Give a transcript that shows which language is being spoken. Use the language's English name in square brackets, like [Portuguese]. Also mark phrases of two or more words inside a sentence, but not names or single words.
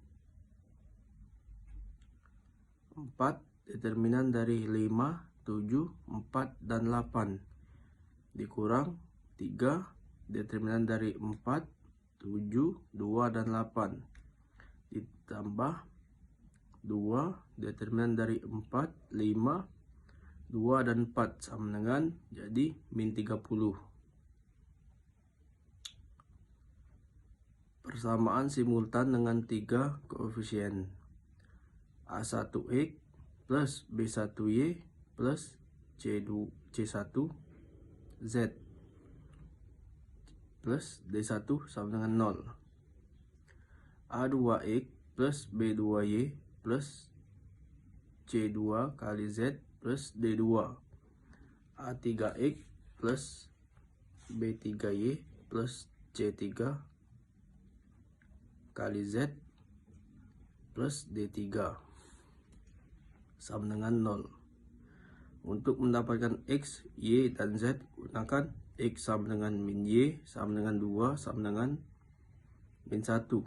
[Indonesian] 4 determinan dari 5, 7, 4, dan 8 dikurang 3 determinan dari 4, 7, 2, dan 8 ditambah 2 determinan dari 4, 5, 2, dan 4 sama dengan jadi min 30. Persamaan simultan dengan 3 koefisien A1X plus B1Y plus C1Z plus D1 sama dengan 0. A2X plus B2Y plus C2 kali Z plus D2. A3X plus B3Y plus C3 kali Z plus D3 sama dengan 0. Untuk mendapatkan X, Y, dan Z, gunakan X sama dengan min Y sama dengan 2 sama dengan min 1.